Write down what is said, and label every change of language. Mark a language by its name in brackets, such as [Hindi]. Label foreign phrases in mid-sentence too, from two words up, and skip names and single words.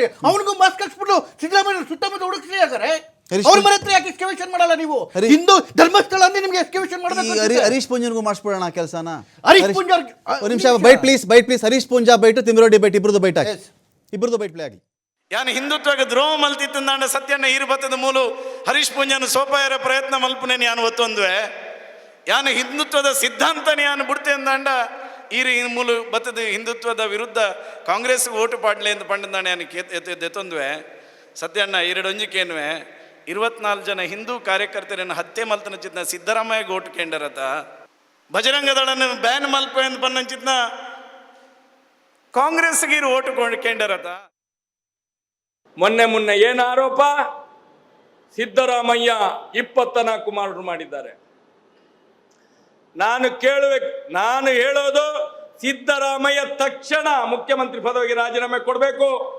[Kannada] ಅವನಿಗೂ ಮಾಸ್ಕ್ ಹಾಕ್ಸ್ಬಿಟ್ಟು ಸಿದ್ದರಾಮಯ್ಯ ಸುತ್ತಮುತ್ತ ಹುಡುಕ್ತಾ ಇದ್ದಾರೆ. ಅವ್ರ ಮನೆ ಹತ್ರ ಯಾಕೆ ಎಸ್ಕವೇಷನ್ ಮಾಡಲ್ಲ ನೀವು? ಹಿಂದೂ ಧರ್ಮಸ್ಥಳ ಅಂದ್ರೆ ನಿಮ್ಗೆ ಎಸ್ಕವೇಷನ್ ಮಾಡಬೇಕು. ಹರೀಶ್ ಪೂಂಜನ್ಗೂ ಮಾಡಿಸ್ಬಿಡೋಣ ಕೆಲಸನ. ಹರೀಶ್ ಪೂಂಜಾ ಒಂದು ನಿಮಿಷ [English] bite please. [Kannada] ಹರೀಶ್ ಪೂಂಜಾ ಬೈಟ್, ತಿಮ್ಮಿರೆಡ್ಡಿ ಬೈಟ್, ಇಬ್ರದ್ದು ಬೈಟ್ ಹಾಕಿ, ಇಬ್ರದ್ದು [English] bite play [Kannada] ಆಗಲಿ. [Tulu] ಯಾನು ಹಿಂದುತ್ವಕ್ಕೆ ದ್ರೋಹ ಮಲ್ತಿತ್ತಂದಾಂಡ ಸತ್ಯಣ್ಣ ಈರುಬತ್ತದ ಮೂಲು ಹರೀಶ್ ಪೂಂಜಾನು ಸೋಪಾಯರ ಪ್ರಯತ್ನ ಮಲ್ಪನೇನು ಯಾನು ಒತ್ತೊಂದುವೆ ಯಾನು ಹಿಂದುತ್ವದ ಸಿದ್ಧಾಂತನ ಯಾನು ಬಿಡ್ತೆ ಅಂದಾಂಡ ಈರು ಮೂಲು ಬತ್ತದ ಹಿಂದುತ್ವದ ವಿರುದ್ಧ ಕಾಂಗ್ರೆಸ್ಗೆ ಓಟು ಪಾಡ್ಲೆ ಅಂತ ಪಂಡದಾಣ ಯಾನು ಎತ್ತೊಂದುವೆ ಸತ್ಯಣ್ಣ ಎರಡೊಂಜಿಕೇನುವೆ 24 ಜನ ಹಿಂದೂ ಕಾರ್ಯಕರ್ತರನ್ನು ಹತ್ಯೆ ಮಲ್ತನ ಚಿತ್ನ ಸಿದ್ದರಾಮಯ್ಯ ಓಟು ಕೇಂಡರತ ಬಜರಂಗ ದಳನ ಬ್ಯಾನ್ ಮಲ್ಪ ಎಂದು ಪನ್ನಂಚಿತ್ನ ಕಾಂಗ್ರೆಸ್ಗೆ ಇರು ಓಟು ಕೇಂಡರತ. [Kannada] ಮೊನ್ನೆ ಏನು ಆರೋಪ? ಸಿದ್ದರಾಮಯ್ಯ 24 ಮರ್ಡರ್ ಮಾಡಿದ್ದಾರೆ. ನಾನು ಹೇಳೋದು ಸಿದ್ದರಾಮಯ್ಯ ತಕ್ಷಣ ಮುಖ್ಯಮಂತ್ರಿ ಪದವಿಗೆ ರಾಜೀನಾಮೆ ಕೊಡಬೇಕು.